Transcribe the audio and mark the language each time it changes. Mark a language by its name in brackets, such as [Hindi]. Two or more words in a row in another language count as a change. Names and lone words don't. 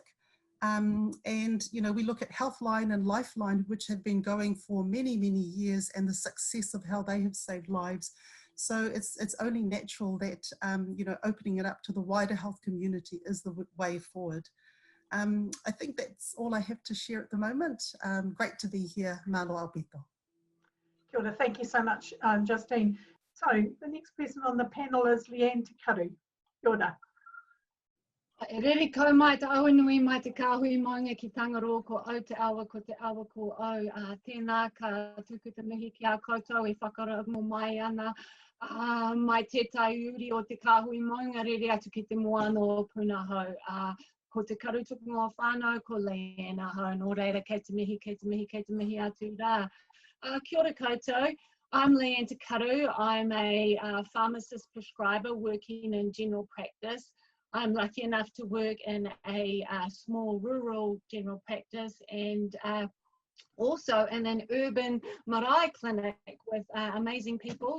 [English] And, you know, we look at Healthline and Lifeline, which have been going for many, many years, and the success of how they have saved lives. So it's only natural that, you know, opening it up to the wider health community is the way forward. I think that's all I have to share at the moment. Great to be here. [Tongan] Malo Alpito. [Māori] Kia ora, [English] thank you so much, Justine. So the next person on the panel is Leanne Carew. [Māori] Kia ora. E rere kau mai te awa nui mai te kāhui maunga ki Tangaro ko au te awa ko au. Tēnā ka tuku te mihi ki a koutou e whakara mo mai ana. Mai te tai uri o te kāhui maunga rere atu ki te moana o Punahau. Ko te karutukunga o whānau, ko Leanne ahau, nō reira, kei te mihi atu rā. Kia ora koutou, [English] I'm Leanne Carew. I'm a pharmacist prescriber working in general practice. I'm lucky enough to work in a small rural general practice, and also in an urban marae clinic with amazing people.